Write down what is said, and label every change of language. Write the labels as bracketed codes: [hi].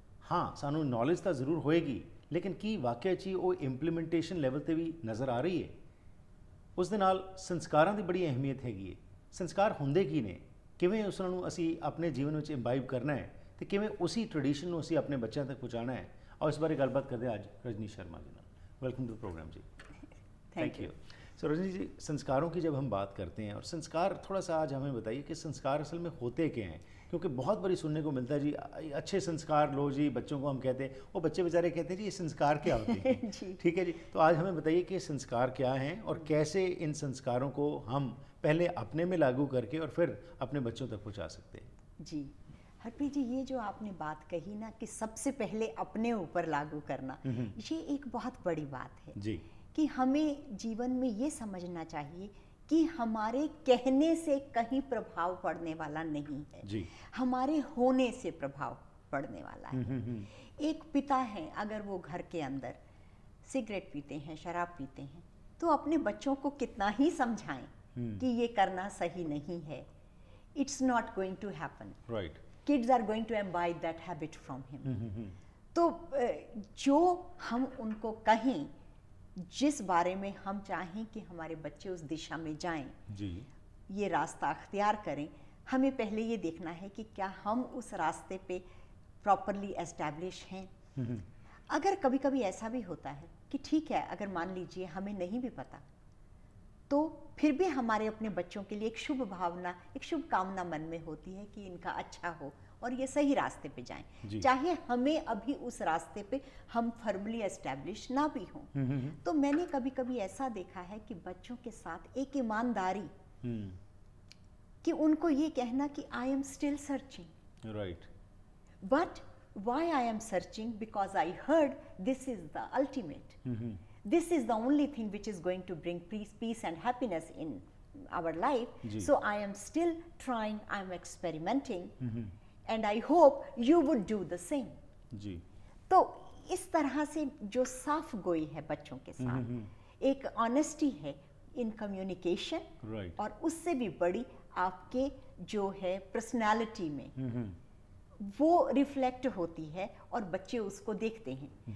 [pa] ਹਾਂ, ਸਾਨੂੰ ਨੌਲੇਜ ਤਾਂ ਜ਼ਰੂਰ ਹੋਏਗੀ, ਲੇਕਿਨ ਕੀ ਵਾਕਿਆ 'ਚ ਉਹ ਇੰਪਲੀਮੈਂਟੇਸ਼ਨ ਲੈਵਲ 'ਤੇ ਵੀ ਨਜ਼ਰ ਆ ਰਹੀ ਹੈ? ਉਸ ਦੇ ਨਾਲ ਸੰਸਕਾਰਾਂ ਦੀ ਬੜੀ ਅਹਿਮੀਅਤ ਹੈਗੀ ਹੈ। ਸੰਸਕਾਰ ਹੁੰਦੇ ਕੀ ਨੇ, ਕਿਵੇਂ ਉਸ ਨੂੰ ਅਸੀਂ ਆਪਣੇ ਜੀਵਨ ਵਿੱਚ ਇੰਬਾਈਬ ਕਰਨਾ ਹੈ ਅਤੇ ਕਿਵੇਂ ਉसी ਟ੍ਰੈਡੀਸ਼ਨ ਨੂੰ ਅਸੀਂ ਆਪਣੇ ਬੱਚਿਆਂ ਤੱਕ ਪਹੁੰਚਾਉਣਾ ਹੈ, और इस बारे गलबात करते हैं आज रजनी शर्मा जी नाल। [en] Welcome to programme ji. Thank you. [hi] सो रजनी जी, संस्कारों की जब हम बात करते हैं, और संस्कार थोड़ा सा आज हमें बताइए कि संस्कार असल में होते क्या हैं, क्योंकि बहुत बड़ी सुनने को मिलता है जी अच्छे संस्कार लो जी, बच्चों को हम कहते हैं, वो बच्चे बेचारे कहते हैं जी ये संस्कार क्या होते हैं। ठीक है जी, तो आज हमें बताइए कि संस्कार क्या हैं और कैसे इन संस्कारों को हम पहले अपने में लागू करके और फिर अपने बच्चों तक पहुँचा सकते हैं। जी हरप्रीत जी, ये जो आपने बात कही ना कि सबसे पहले अपने ऊपर लागू करना, ये एक बहुत बड़ी बात है जी, कि हमें जीवन में ये समझना चाहिए कि हमारे कहने से कहीं प्रभाव पड़ने वाला नहीं है जी, हमारे होने से प्रभाव पड़ने वाला है। एक पिता है, अगर वो घर के अंदर सिगरेट पीते हैं, शराब पीते हैं, तो अपने बच्चों को कितना ही समझाएं कि ये करना सही नहीं है, [en] It's not going to happen. Right. Kids are going to imbibe that habit from him. [hi] तो जो हम उनको कहें, जिस बारे में हम चाहें कि हमारे बच्चे उस दिशा में जाएं, जी, ये रास्ता अख्तियार करें, हमें पहले ये देखना है कि क्या हम उस रास्ते पे प्रॉपरली एस्टैब्लिश हैं। अगर कभी कभी ऐसा भी होता है कि ठीक है, अगर मान लीजिए हमें नहीं भी पता, तो फिर भी हमारे अपने बच्चों के लिए एक शुभ भावना, एक शुभ कामना मन में होती है कि इनका अच्छा हो और ये सही रास्ते पे जाएं, चाहे हमें अभी उस रास्ते पे हम फर्मली एस्टैब्लिश ना भी हों। तो मैंने कभी कभी ऐसा देखा है कि बच्चों के साथ एक ईमानदारी, कि उनको ये कहना कि [en] I am still searching, right, [hi] but why I am searching, because I heard this is the ultimate, [en] this is the only thing which is going to bring peace and happiness in our life. So I am still trying, I am experimenting, and I hope you would do the same. [hi] जी। तो इस तरह से जो साफ गोई है बच्चों के साथ, एक ऑनेस्टी है इन कम्युनिकेशन, [en] right, [hi] और उससे भी बड़ी आपके जो है पर्सनालिटी में वो रिफ्लेक्ट होती है और बच्चे उसको देखते हैं।